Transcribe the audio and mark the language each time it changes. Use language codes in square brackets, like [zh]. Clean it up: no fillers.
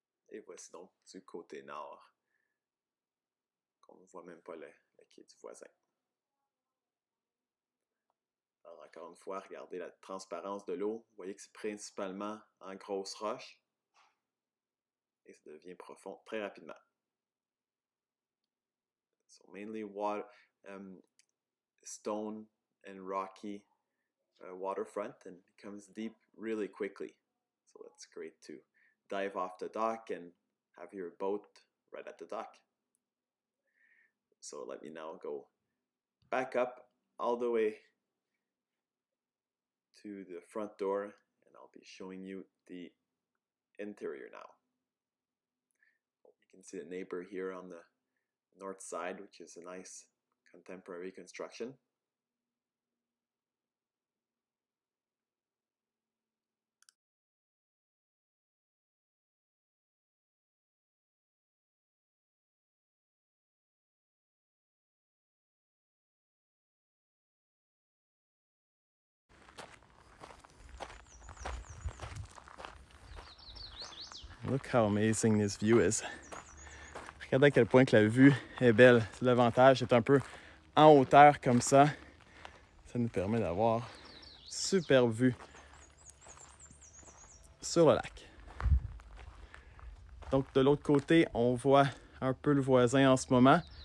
[fr] Et voici donc du côté nord. On ne voit même pas le quai du voisin. Alors encore une fois, regardez la transparence de l'eau. Vous voyez que c'est principalement en grosses roches. Et ça devient profond très rapidement. [en] So mainly water, stone and rocky waterfront, and becomes deep really quickly. So that's great to dive off the dock and have your boat right at the dock. So let me now go back up all the way to the front door, and I'll be showing you the interior now. You can see the neighbor here on the north side, which is a nice contemporary construction. Look how amazing this view is. [fr] Regardez à quel point que la vue est belle. C'est l'avantage, c'est un peu en hauteur comme ça. Ça nous permet d'avoir une super vue sur le lac. Donc de l'autre côté, on voit un peu le voisin en ce moment.